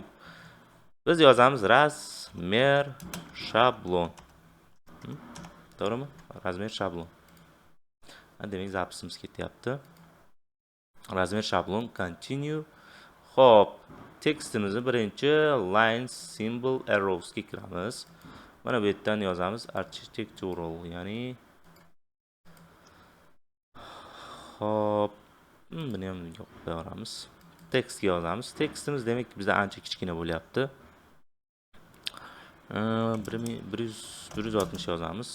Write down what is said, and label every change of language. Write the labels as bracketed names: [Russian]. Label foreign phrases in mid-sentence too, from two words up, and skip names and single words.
[Uzbek] Biz yozamiz razmer shablon. To'g'rimi? [Russian] Размер шаблон. [Uzbek] Demak, zapisimiz ketyapti. [Russian] Размер шаблон [Uzbek] continue. Hop, tekstimizni birinchi [English] line symbol arrows [Uzbek] ga kiramiz. Mana bu yerdan yozamiz architectural, ya'ni hop, buni ham yoqib qo'yamiz. Tekstga yozamiz. Tekstimiz demak bizda ancha kichkina bo'lyapti. 160 yozamiz.